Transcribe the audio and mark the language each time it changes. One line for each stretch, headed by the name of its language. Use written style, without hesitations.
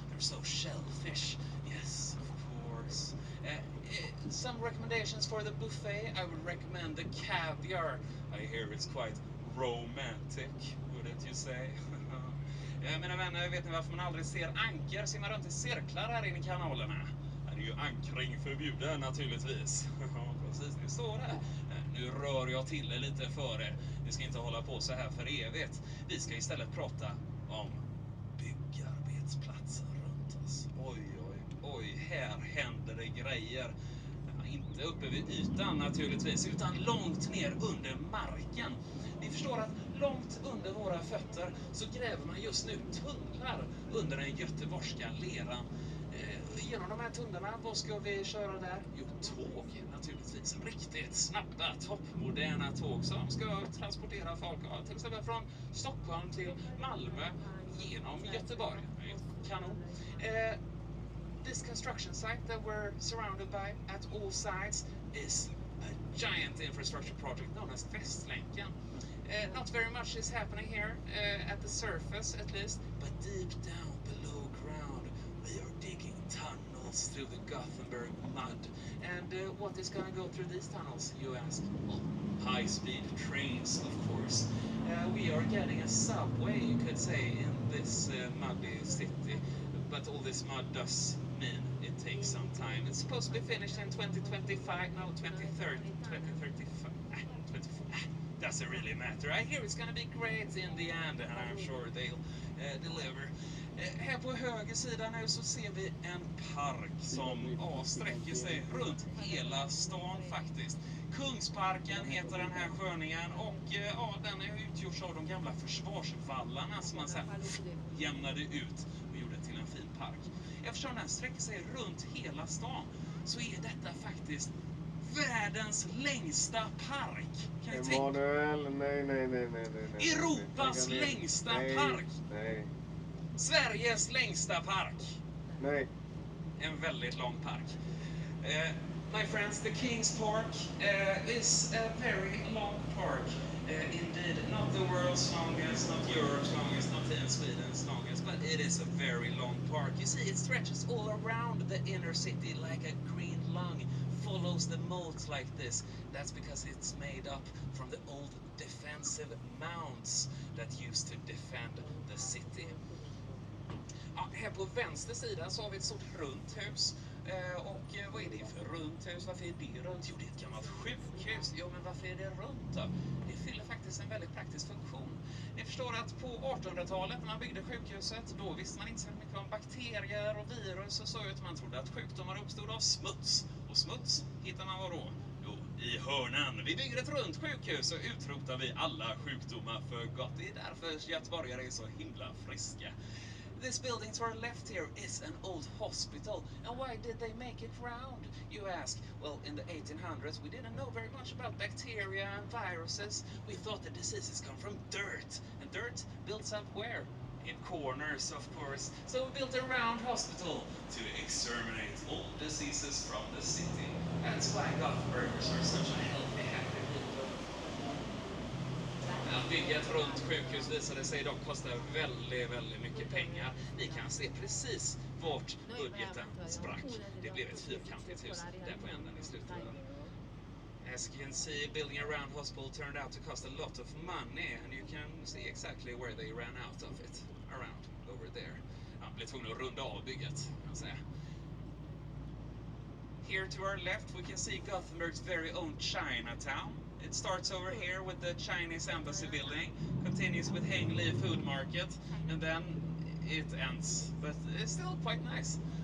English: They're so shellfish. Yes, of course. Some recommendations for the buffet. I would recommend the caviar. I hear it's quite romantic, wouldn't you say?
Swedish: Mina vänner, vet ni varför man aldrig ser anker simma runt i cirklar här inne i kanalerna? Det är ju ankring förbjuden naturligtvis. Ja, precis, det står det. Nu rör jag till det lite för er. Vi ska inte hålla på så här för evigt. Vi ska istället prata om byggarbetsplatser runt oss. Oj, här händer det grejer. Inte uppe vid ytan naturligtvis, utan långt ner under marken. Ni förstår att långt under våra fötter så gräver man just nu tunnlar under den göteborgska leran. Genom de här tunnlarna, vad ska vi köra där? Jo, tåg naturligtvis. Riktigt snabba, toppmoderna tåg som ska transportera folk till exempel från Stockholm till Malmö genom Göteborg. Kanon.
English: This construction site that we're surrounded by at all sides is a giant infrastructure project known as Västlänken. Not very much is happening here at the surface at least, but deep down below ground we are digging tunnels through the Gothenburg mud. And what is going to go through these tunnels, you ask? Well, high-speed trains, of course. We are getting a subway, you could say, in this muddy city. But all this mud does mean it takes some time. It's supposed to be finished in 2025, no, 2030, 2035, 24. Doesn't really matter. I hear it's gonna be great in the end, and I'm sure they'll deliver.
Swedish: Här på höger sida nu så ser vi en park som sträcker sig runt hela stan faktiskt. Kungsparken heter den här sköningen och den är utgjorts av de gamla försvarsvallarna som man sen jämnade ut och gjorde till en fin park. Eftersom den sträcker sig runt hela stan så är detta faktiskt världens längsta park. Kan ni tänka? Nej. Europas längsta park. Nej. Sveriges längsta park. Nej. En väldigt lång park.
English: My friends, the King's Park is a very long park. Indeed, not the world's longest, not Europe's longest, not even Sweden's longest, but it is a very long park. You see, it stretches all around the inner city like a green lung, follows the moat like this. That's because it's made up from the old defensive mounds that used to defend the city.
Swedish: Ja, här på vänster sida så har vi ett stort runt hus. Och vad är det för runt hus? Varför är det runt? Jo, det är ett gammalt sjukhus. Jo, men varför är det runt då? Det fyller faktiskt en väldigt praktisk funktion. Ni förstår att på 1800-talet när man byggde sjukhuset, då visste man inte så mycket om bakterier och virus och så, utan man trodde att sjukdomar uppstod av smuts. Och smuts hittar man var då? Jo, i hörnan. Vi bygger ett runt sjukhus och utrotar vi alla sjukdomar för gott. Det är därför göteborgare är så himla friska.
English: This building to our left here is an old hospital. And why did they make it round, you ask? Well, in the 1800s, we didn't know very much about bacteria and viruses. We thought the diseases come from dirt. And dirt builds up where? In corners, of course. So we built a round hospital to exterminate all diseases from the city. That's why Gothenburgers are such a healthy, happy people.
Swedish: Att bygga ett runt sjukhus visade sig dock kosta väldigt mycket pengar. Ni kan se precis vart budgeten sprack. Det blev ett fyrkantigt hus där på änden i slutändan.
English: As you can see, building a round hospital turned out to cost a lot of money, and you can see exactly where they ran out of it. Around, over there.
Swedish: Man blev tvungen att runda av bygget, kan man säga.
English: Here to our left we can see Gothenburg's very own Chinatown. It starts over here with the Chinese embassy building, continues with Hengli food market, and then it ends. But it's still quite nice.